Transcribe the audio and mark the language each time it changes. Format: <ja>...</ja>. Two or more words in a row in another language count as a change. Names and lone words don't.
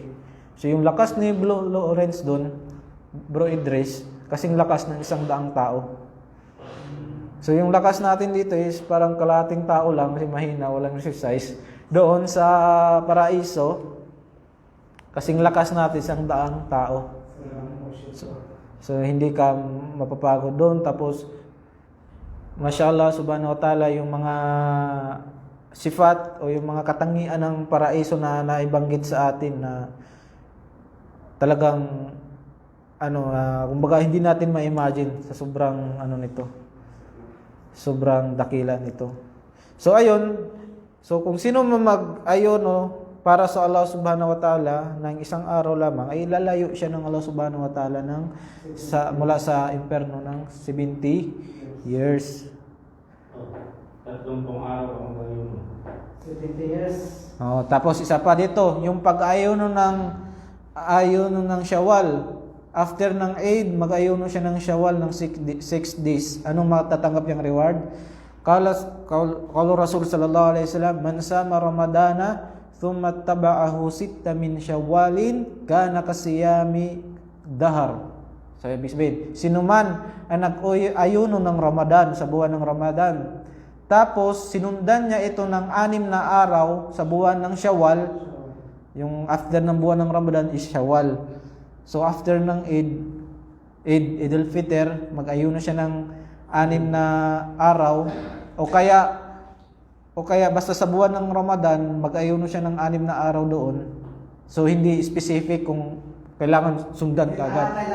<tl>So yung lakas ni Bro Lawrence doon, Bro Idris, kasing lakas ng 100 tao. So yung lakas natin dito is parang kalahating tao lang kasi mahina, walang exercise. Doon sa paraiso, kasing lakas natin 100 tao. So hindi ka mapapagod doon. Tapos</tl> <ar>ما شاء الله سبحانه وتعالى,</ar> <tl>yung mga sifat o yung mga katangian ng paraiso na naibanggit sa atin na talagang kumbaga hindi natin ma-imagine sa sobrang nito. Sobrang dakila nito. So ayun, so kung sino mag-ayono para sa Allah</tl> <ar>سبحانه وتعالى</ar> <tl>ng isang araw lamang, ay lalayo siya ng Allah</tl> <ar>سبحانه وتعالى</ar> <tl>mula sa impyerno ng 70 years. 30 araw ang ngayon. 70 years. Tapos isa pa dito, yung pag-ayono ng Shawwal. After ng Eid, mag-ayono siya ng Shawwal ng 6 days. Anong matatanggap yung reward?</tl> <ar>قال رسول صلى الله عليه وسلم من صام رمضان ثم تبعه 6 من شوال كان كصيام الدهر.</ar> <tl>So ibig sabihin, sino man ang nag-ayuno ng Ramadan sa buwan ng Ramadan, tapos sinundan niya ito ng 6 na araw sa buwan ng Shawwal, yung after ng buwan ng Ramadan is Shawwal. So after ng Eid al-Fitr, mag-ayuno siya ng 6 na araw o kaya basta sa buwan ng Ramadan, mag-ayuno siya ng 6 na araw doon. So hindi specific kung kailangan sundan ka agad.</tl>